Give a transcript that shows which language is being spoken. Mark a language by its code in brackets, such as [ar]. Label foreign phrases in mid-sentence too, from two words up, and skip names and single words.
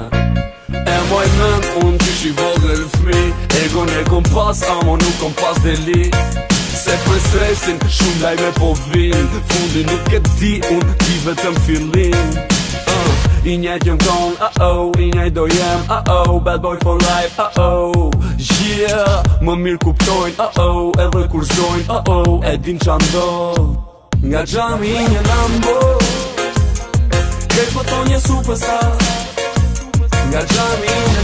[sq] E moj men, unë ty shi vogël fmi. Egon e kom pas, amo nuk kom pas deli. Se për stresin, shumë laj me po vin. Fundi nuk e di, unë ti vetëm fillin. I njejt jëm kon, i njejt do jem, [en] bad boy for life, yeah. [sq] Më mirë kuptojnë, edhe kur zojnë, e din qa ndodh. Nga xhami një Lambo, krejt po thonë një superstar. Nga xhami